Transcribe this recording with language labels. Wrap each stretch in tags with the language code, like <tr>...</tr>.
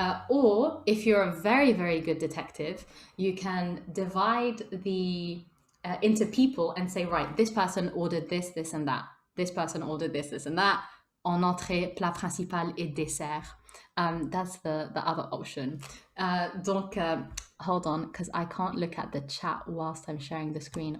<en>Or, if you're a very, very good detective, you can divide the into people and say, right, this person ordered this, this, and that. This person ordered this, this, and that.</en> <fr>En entrée, plat principal et dessert.</fr> <en>That's the other option. Donc, hold on, because I can't look at the chat whilst I'm sharing the screen.</en>